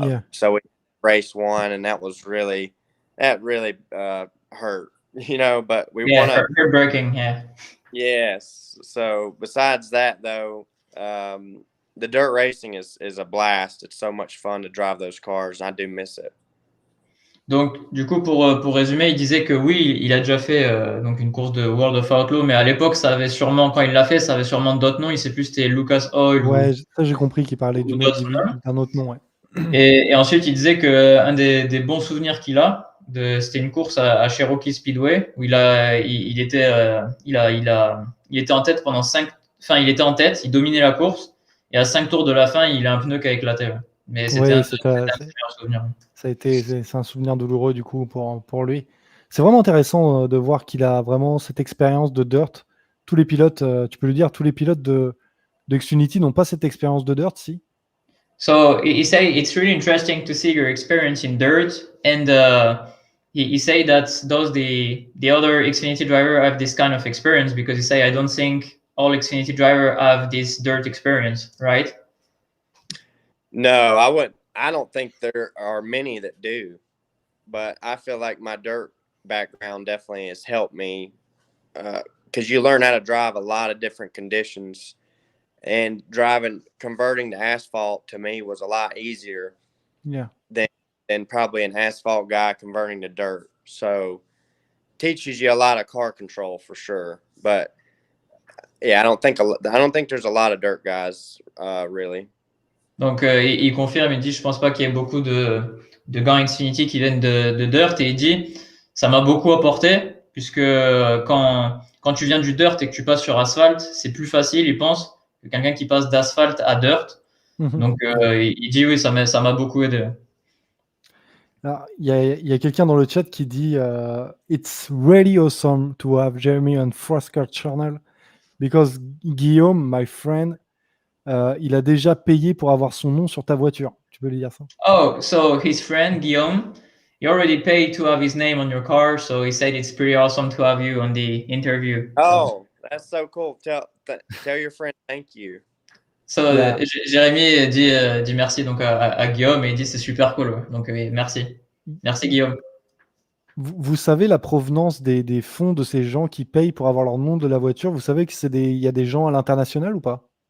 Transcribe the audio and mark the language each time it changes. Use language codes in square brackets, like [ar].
[en] So we race one, and that really hurt, you know. But we won a heartbreaking, yeah. Yes. So besides that, though, the dirt racing is a blast. It's so much fun to drive those cars. I do miss it. [fr] Donc, du coup, pour résumer, il disait que oui, il a déjà fait donc une course de World of Outlaw, mais à l'époque, ça avait sûrement, quand il l'a fait, ça avait sûrement d'autres noms. Il sait plus si c'était Lucas Oil Ouais, ça j'ai compris qu'il parlait ou d'une d'autres autre d'un autre nom, ouais. Et ensuite, il disait que un des bons souvenirs qu'il a, c'était une course à Cherokee Speedway où il était en tête pendant il était en tête, il dominait la course, et à 5 tours de la fin, il a un pneu qui a éclaté. Ouais. Mais c'était un des meilleurs souvenirs. C'est un souvenir douloureux du coup pour lui. C'est vraiment intéressant de voir qu'il a vraiment cette expérience de dirt. Tous les pilotes, tu peux le dire, tous les pilotes de Xfinity n'ont pas cette expérience de dirt, si? [en] So he say it's really interesting to see your experience in dirt, and he say that the other Xfinity driver have this kind of experience, because he say I don't think all Xfinity driver have this dirt experience, right? No, I don't think there are many that do, but I feel like my dirt background definitely has helped me because you learn how to drive a lot of different conditions, and converting to asphalt to me was a lot easier than probably an asphalt guy converting to dirt. So teaches you a lot of car control for sure. But yeah, I don't think there's a lot of dirt guys really. [fr] Donc il confirme, il dit je pense pas qu'il y ait beaucoup de gars Xfinity qui viennent de dirt, et il dit ça m'a beaucoup apporté puisque quand tu viens du dirt et que tu passes sur asphalte, c'est plus facile, il pense, que quelqu'un qui passe d'asphalte à dirt. Donc il dit oui, ça m'a beaucoup aidé. Alors, il y a quelqu'un dans le chat qui dit [en] It's really awesome to have Jeremy on NASCAR channel because Guillaume, my friend, [fr] il a déjà payé pour avoir son nom sur ta voiture. Tu peux lui dire ça? [en] Oh, so his friend Guillaume, he already paid to have his name on your car, so he said it's pretty awesome to have you on the interview. Oh, that's so cool. Tell your friend thank you. [fr] So, Jérémy dit merci donc à Guillaume, et il dit c'est super cool. Ouais. Donc merci. Merci Guillaume. Vous savez la provenance des fonds de ces gens qui payent pour avoir leur nom de la voiture? Vous savez que il y a des gens à l'international ou pas?